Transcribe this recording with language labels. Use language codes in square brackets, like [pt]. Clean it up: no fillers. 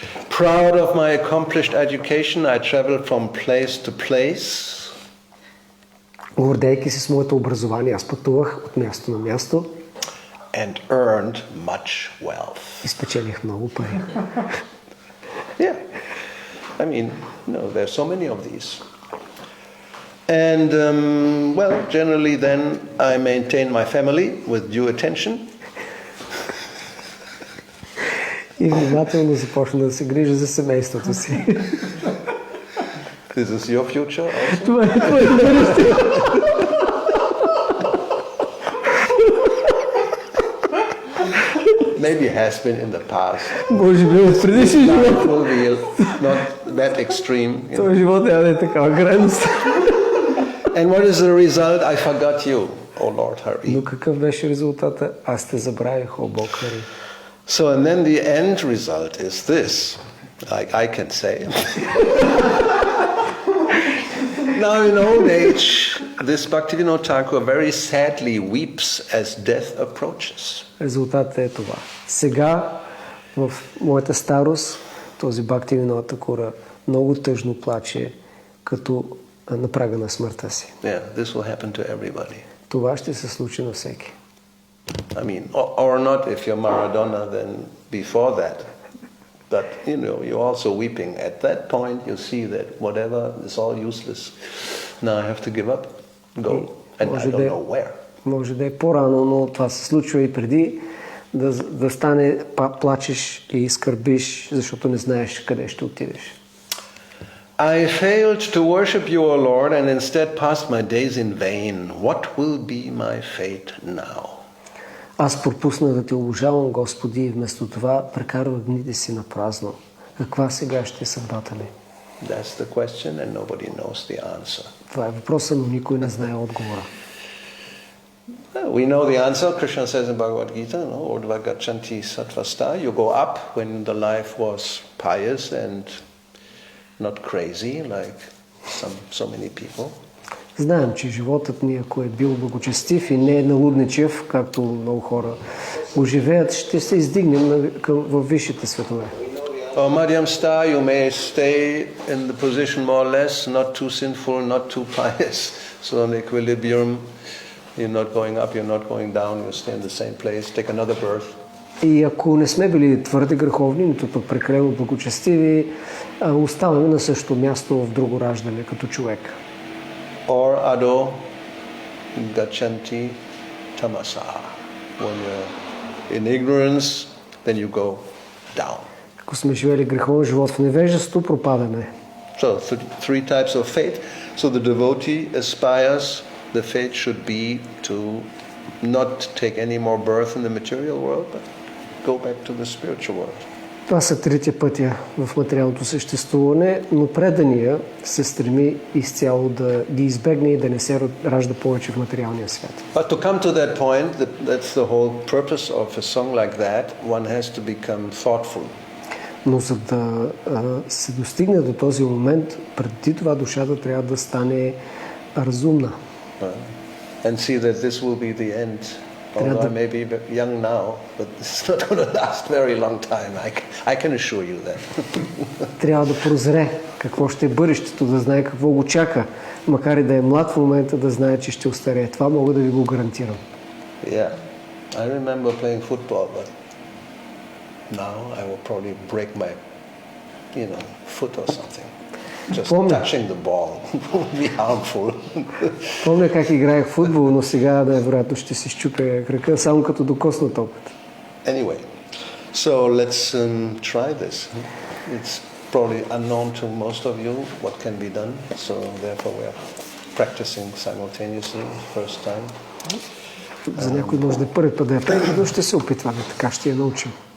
[en] Proud of my accomplished education, I traveled from place to place. [bg] Гордейки се с моето образование, аз пътувах от място на място. [en] And earned much wealth. [bg] И спечелих много пари. [en] Yeah. I mean, there are so many of these. And, generally then I maintain my family with due attention. [bg] И внимателно започна да се грижа за семейството си. [en] This is your future also? [bg] Това е твоето бъдеще. [en] Maybe has been in the past. [bg] Може би в предишния [en] Life [bg] живот. [en] will be not that extreme. You know. [bg] Този живот няма да е такава крайност. [en] And what is the result? I forgot you, oh Lord, hurry. [bg] Но какъв беше резултата? Аз те забравих, о Бог, хари. [en] So, and then the end result is this, like I can say. Now in old age, this Bhaktivinoda Thakur very sadly weeps as death approaches. [bg] Резултатът е това. Сега, в моята старост, този Бхактивинода Такура много тъжно плаче, като на прага на смъртта си. [en] Yeah, this will happen to everybody. [bg] Това ще се случи на всеки. [en] I mean, or not if you're Maradona, then before that. But, you know, you're also weeping. At that point, you see that whatever is all useless. Now I have to give up, go. And I don't know where. [bg] Може да е по-рано, но това се случва и преди да стане, плачеш и скърбиш, защото не знаеш къде ще отидеш. [en] I failed to worship you, O Lord, and instead passed my days in vain. What will be my fate now? [bg] Аз пропуснах да те обожавам, Господи, и вместо това прекарвах дните си на празно. Каква сега ще е съдбата ми? [en] That's the question, and nobody knows the answer. [bg] Това е въпросът, но никой не знае отговора. [en] We know the answer. Krishna says in Bhagavad Gita, no? [sa] Urdhva gachanti sattvasta. [en] You go up when the life was pious and not crazy like so many people. [bg] Знаем, че животът ни, ако е бил благочестив и не е налудничев, както много хора го живеят, ще се издигнем във висшите светове. [en] Or Madhyam Star, you may stay in the position more or less, not too sinful, not too pious. So an equilibrium, you're not going up, you're not going down, you stay in the same place, take another birth. [bg] И ако не сме били твърде греховни, нито пък прекалено благочестиви, оставаме на същото място в друго раждане, като човек. [sa] Or ado gachanti tamasa. [en] When you're in ignorance, then you go down. [bg] Ако сме живели греховен живот в невежество, пропадаме. [en] So three types of fate. So the devotee aspires, the fate should be to not take any more birth in the material world, but go back to the spiritual world. [bg] Това са трите пътя в материалното съществуване, но предания се стреми изцяло да ги избегне и да не се ражда повече в материалния свят. [en] But to come to that point, that's the whole purpose of a song like that, one has to become thoughtful. [bg] Но за да се достигне до този момент, преди това душата трябва да стане разумна. [en] And see that this will be the end. Although I may be young now, but this is not going to last very long time. I can assure you that. [bg] Трябва да прозре какво ще е бъдещето, да знае какво го чака. Макар и да е млад в момента, да знае, че ще остарее. Това мога да ви го гарантирам. [en] Yeah. I remember playing football, but now I will probably break my, foot or something. Just touching the ball would be harmful. [bg] Помня как играех футбол, но сега най-вероятно ще си счупя крака, само като докосна топката. [en] Anyway, so let's try this. It's probably unknown to most of you what can be done, so therefore we are practicing simultaneously first time. [bg] За някой може да е първи път да я правим, но ще се опитваме, така ще я научим.